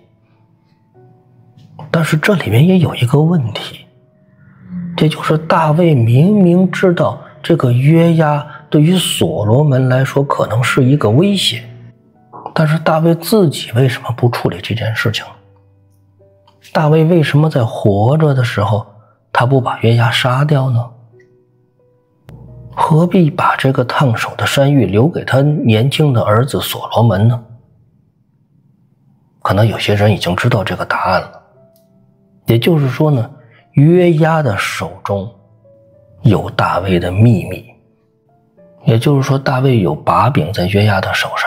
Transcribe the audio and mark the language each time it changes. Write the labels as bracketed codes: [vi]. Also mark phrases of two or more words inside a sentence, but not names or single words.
[zh] 但是這裡面也有一個問題，這就是大衛明明知道這個約押對於所羅門來說可能是一個威脅，但是大衛自己為什麼不處理這件事情？大衛為什麼在活着的時候他不把約押殺掉呢？何必把這個燙手的山芋留給他年輕的兒子所羅門呢？可能有些人已經知道這個答案了。也就是說呢，約押的手中有大衛的秘密，也就是說大衛有把柄在約押的手上。